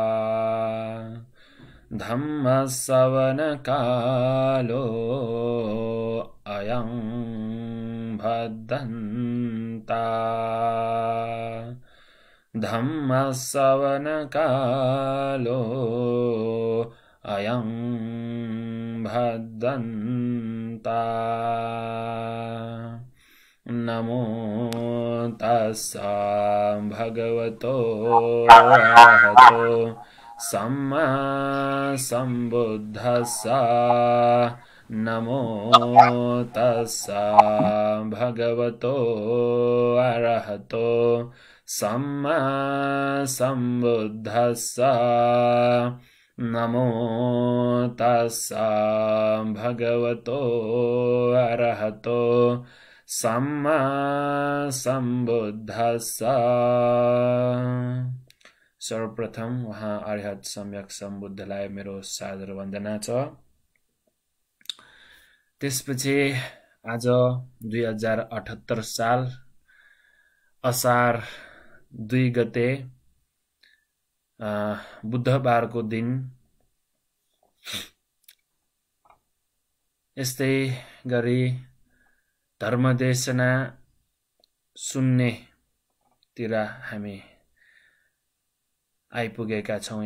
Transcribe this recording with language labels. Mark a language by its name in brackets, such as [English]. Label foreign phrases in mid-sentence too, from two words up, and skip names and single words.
[Pali] धम्मश्रवणकालो अयं भद्दन्ता धम्मश्रवणकालो अयं भद्दन्ता नमो तस्सा भगवतो अरहतो सम्मा सम्बुद्धस्सा नमो तस्सा भगवतो अरहतो सम्मा सम्बुद्धस्सा नमो तस्सा भगवतो अरहतो सम्मा सम्बुद्धस्सा। [Nepali] सर्वप्रथम वहाँ अरिहत सम्यक सम्बुद्धलाई मेरो सादर वन्दना छ। त्यसपछि आज 2078 साल असार 2 गते बुधबारको दिन यस्तै गरी धर्मदेशना सुन्नेतिर हामी आइपुगेका छौं।